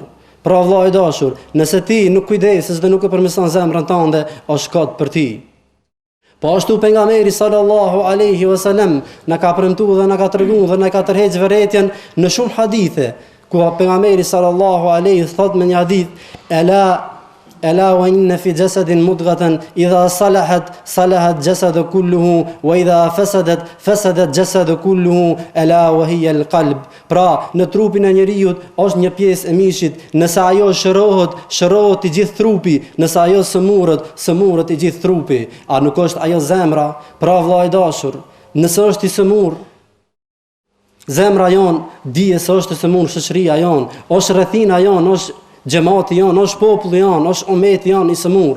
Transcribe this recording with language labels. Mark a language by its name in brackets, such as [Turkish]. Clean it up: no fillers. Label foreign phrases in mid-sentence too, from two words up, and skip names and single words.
[Albanian] Pra vllai i dashur, nëse ti nuk kujdesesh dhe nuk e përmirëson zemrën tënde, është kot për ti. Po ashtu pejgamberi [Arabic] صلى الله عليه وسلم [Albanian] na ka premtuar dhe na ka treguar dhe na ka tërhequr vërtetën në shumë hadithe, ku pejgamberi [Arabic] صلى الله عليه [Albanian] thot me një hadith: [Arabic] ألا وإن في جسد مضغة إذا صلحت الجسد كله وإذا فسدت الجسد كله ألا وهي القلب. [Albanian] Pra, në trupin e njeriu është një pjesë e mishit, nëse ajo shërohet i gjithë trupi, nëse ajo sëmurët i gjithë trupi. A nuk është ajo zemra? Pra vllai i dashur, nëse është i sëmur, zemra jon dije se është e sëmur, shoqëria jon, është rrethina jon, është xhamati jon, është populli jon, është umeti jon i sëmur.